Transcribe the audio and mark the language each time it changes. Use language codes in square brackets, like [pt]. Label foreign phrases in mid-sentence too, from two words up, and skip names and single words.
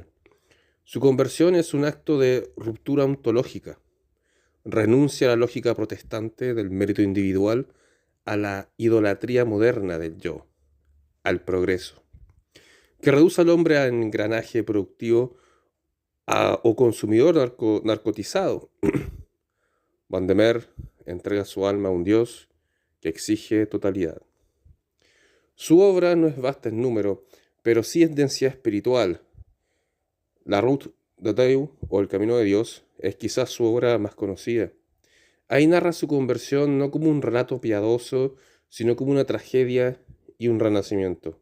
[es] Su conversión es un acto de ruptura ontológica. Renuncia a la lógica protestante del mérito individual a la idolatría moderna del yo, al progreso, que reduce al hombre a engranaje productivo o consumidor narcotizado. Van der Meer entrega su alma a un Dios que exige totalidad. Su obra no es vasta en número, pero sí es densidad espiritual. La Route de Dieu, o El Camino de Dios, es quizás su obra más conocida. Ahí narra su conversión no como un relato piadoso, sino como una tragedia y un renacimiento.